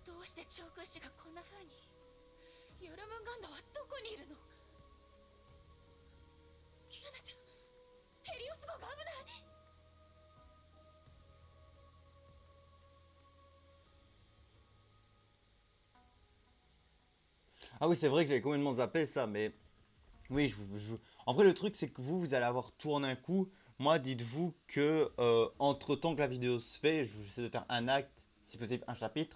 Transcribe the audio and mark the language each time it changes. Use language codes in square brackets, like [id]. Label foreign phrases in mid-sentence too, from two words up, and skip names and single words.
[ja] してチョーク石がこんな風に。ヨルムンガンダはどこにいるの？キアナちゃん、ヘリオス号が危ない。 [fr] Ah oui, c'est vrai que j'avais complètement zappé ça, mais oui, en vrai, le truc, c'est que vous allez avoir tout en un coup. Moi, dites-vous que entre temps que la vidéo se fait, j'essaie de faire un acte, si possible un chapitre.